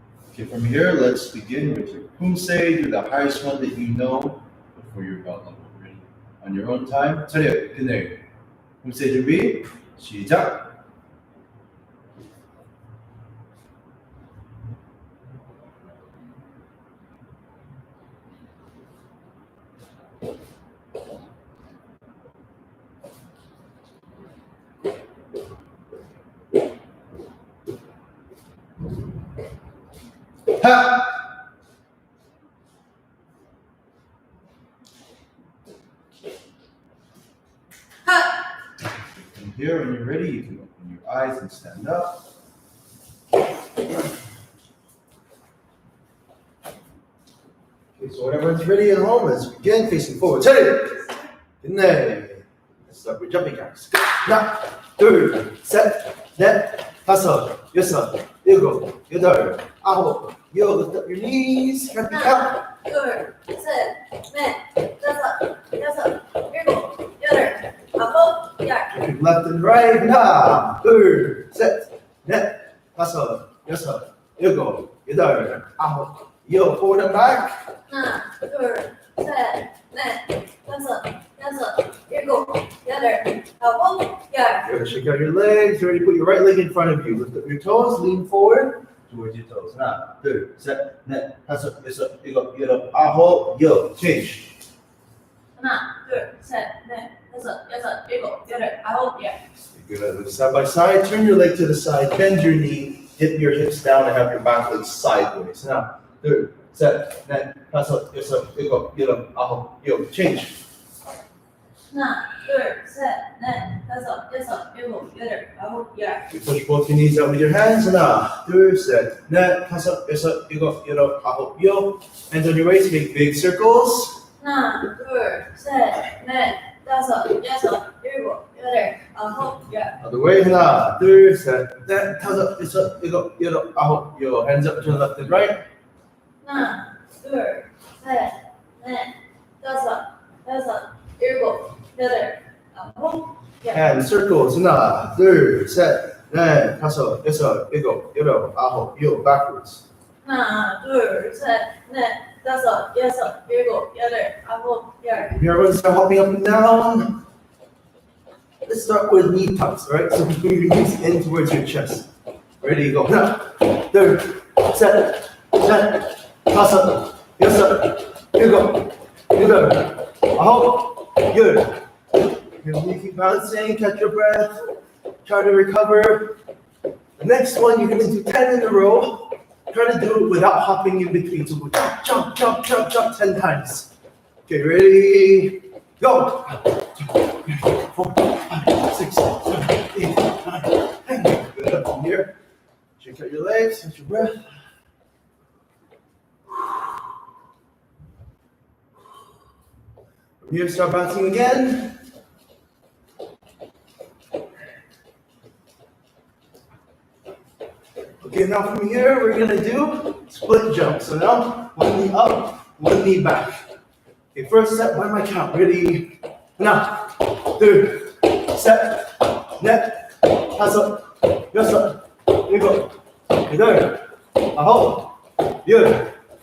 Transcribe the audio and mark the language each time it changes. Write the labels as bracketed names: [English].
[English] Okay, from here, let's begin with your Poomsae. Do the highest one that you know before your belt level. Ready? On your own time. [Korean] 차렷, 그네. Poomsae 준비, 시작. 하! [English] From here, when you're ready, you can open your eyes and stand up. Okay, so when everyone's ready at home, let's begin facing forward. [Korean] 차렷! 그네. [English] Let's start with jumping jacks. [Korean] 하나, 둘, 셋, 넷, 다섯, 여섯, 일곱, 여덟, 아홉, 열. [English] Lift up your knees. Happy count. [Korean] 둘, 셋, 넷, 다섯, 여섯, 일곱, 여덟, 아홉, 열. [English] Left and right. [Korean] 하나, 둘, 셋, 넷, 다섯, 여섯, 일곱, 여덟, 아홉, 열. [English] Forward and back. [Korean] 하나, 둘, 셋, 넷, 다섯, 여섯, 일곱, 여덟, 아홉, 열. [English] Good. Shake out your legs. Ready to put your right leg in front of you. Lift up your toes. Lean forward towards your toes. [Korean] 하나, 둘, 셋, 넷, 다섯, 여섯, 일곱, 여덟, 아홉, 열. [English] Change. [Korean] 하나, 둘, 셋, 넷, 다섯, 여섯, 일곱, 여덟, 아홉, 열. [English] Good. Side by side. Turn your leg to the side. Bend your knee. Dip your hips down and have your back leg sideways. [Korean] 하나, 둘, 셋, 넷, 다섯, 여섯, 일곱, 여덟, 아홉, 열. [English] Change. [Korean] 하나, 둘, 셋, 넷, 다섯, 여섯, 일곱, 여덟, 아홉, 열. [English] You push both your knees out with your hands. [Korean] 하나, 둘, 셋, 넷, 다섯, 여섯, 일곱, 여덟, 아홉, 열. [English] Hands on your waist. Make big circles. [Korean] 하나, 둘, 셋, 넷, 다섯, 여섯, 일곱, 여덟, 아홉, 열. [English] Other way. [Korean] 하나, 둘, 셋, 넷, 다섯, 여섯, 일곱, 여덟, 아홉, 열. [English] Hands up to the left and right. [Korean] 하나, 둘, 셋, 넷, 다섯, 여섯, 일곱, 여덟, 아홉, 열. [English] And circles. [Korean] 하나, 둘, 셋, 넷, 다섯, 여섯, 일곱, 여덟, 아홉, 열. [English] Backwards. [Korean] 하나, 둘, 셋, 넷, 다섯, 여섯, 일곱, 여덟, 아홉, 열. [English] Everyone start hopping up and down. Let's start with knee tucks, right? So move your knees in towards your chest. Ready, go. [Korean] 하나, 둘, 셋, 넷, 다섯, 여섯, 일곱, 여덟, 아홉, 열. [English] You keep bouncing, catch your breath, try to recover. The next one, you're gonna do 10 in a row. Try to do it without hopping in between. So go jump, jump, jump, jump, jump 10 times. Okay, ready, go. 4, 5, 6, 7, 8, 9, 10. Good, up from here. Shake out your legs, catch your breath. From here, start bouncing again. Okay, now from here, we're gonna do split jump. So now, one knee up, one knee back. Okay, first set, by my count. Ready? [Korean] 하나, 둘, 셋, 넷, 다섯, 여섯, 일곱, 여덟, 아홉, 열.